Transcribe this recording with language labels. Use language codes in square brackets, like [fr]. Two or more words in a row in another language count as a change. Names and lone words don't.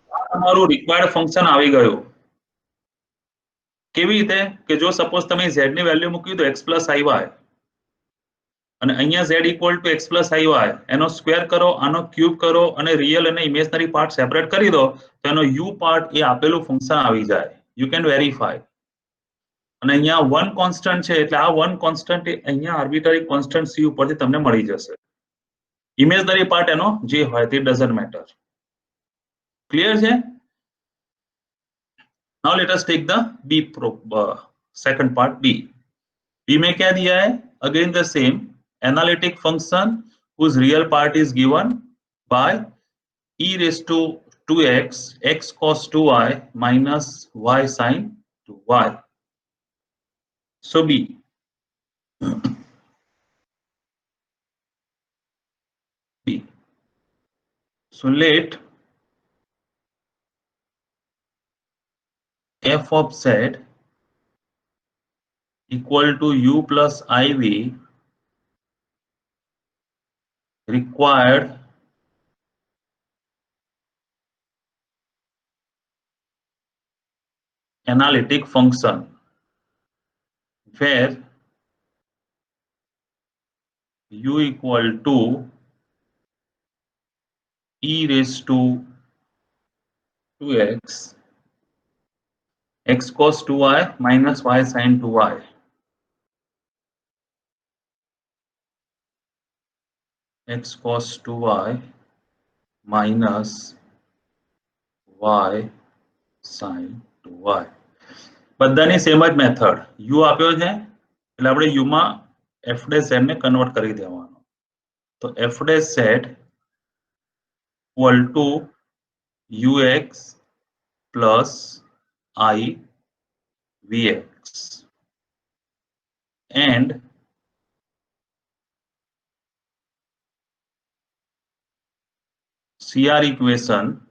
[gu] તમારું [en] required function [gu] આવી ગયું। કેવી રીતે કે જો સપોઝ તમે z ની વેલ્યુ મૂકી દો x + iy અને અહીંયા z = x + iy, એનો સ્ક્વેર કરો, આનો ક્યુબ કરો અને રિયલ અને [en] imaginary part separate [gu] કરી દો તો એનો u પાર્ટ એ આપેલું ફંક્શન આવી જાય। [en] you can verify. [gu] અને અહીંયા 1 કોન્સ્ટન્ટ છે એટલે આ 1 કોન્સ્ટન્ટ એ અહીંયા [en] arbitrary constant [gu] c ઉપરથી તમને મળી જશે। [en] imaginary part [gu] એનો જે હોય તે [en] doesn't matter. [gu] ક્લિયર છે? [en] Now let us take the second part b। [hi] b में क्या दिया है? [en] Again the same analytic function whose real part is given by e raised to 2x x cos 2y minus y sin 2y। So b, so let f of z equal to u plus iv required analytic function where u equal to e raised to 2x x cos 2y minus y sin 2y, x cos 2y minus y sin 2y। [gu] બધાની સેમ જ મેથડ, u આપ્યો છે એટલે આપણે u માં f ડેશ z ને કન્વર્ટ કરી દેવાનો। [en] તો f ડેશ z equal to ux plus I vx and CR equation